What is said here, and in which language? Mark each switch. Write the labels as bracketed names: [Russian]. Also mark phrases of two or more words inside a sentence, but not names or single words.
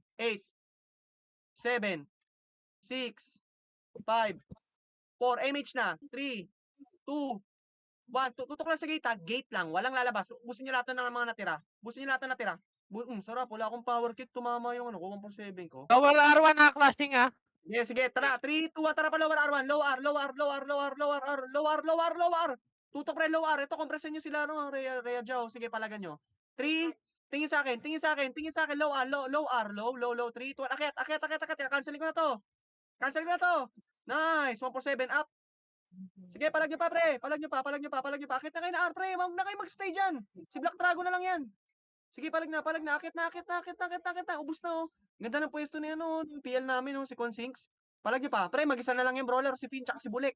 [Filipino] 8, 7, 6, 5, 4. MH na. 3, 2, 1. Tutok lang sa gate Gate lang. Walang lalabas. Ubusin nyo lahat ng mga natira. Ubusin nyo lahat ng natira. Sarap. Wala akong power kick. Tumama yung 147 ko. [English] Lower R1 clashing [Filipino] Sige, sige. Tara. 3, 2, 1. Tara pa lower R1. [English] Low R, low R, low R, low R, low R, low R, low R, low R. [Filipino] Tutok pre, low R. Ito, kompresin nyo sila, Rhea Jao. Sige, palagan nyo. 3, tingin sa akin, tingin sa akin, tingin sa akin. [English] Low R, low R, low, 3, 2, 1. [Filipino] Akyat, akyat, akyat, akyat. Cancelin ko na to. Cancelin ko na to. Nice. 147 up. Sige, palag nyo pa, pre. Palag nyo pa, palag nyo pa, palag nyo pa. Akit na kayo na R, pre. Huwag na kayo mag-stay dyan. Si Black Dragon na lang yan. Sige, palag na, palag na. Akit na, akit na, akit na, akit na, akit na. Ubus na, Ganda ng pwesto na yan, ng PL namin, si Consinks. Palag nyo pa. Pre, mag-isa na lang yung brawler, si Finn, tsaka si Bulek.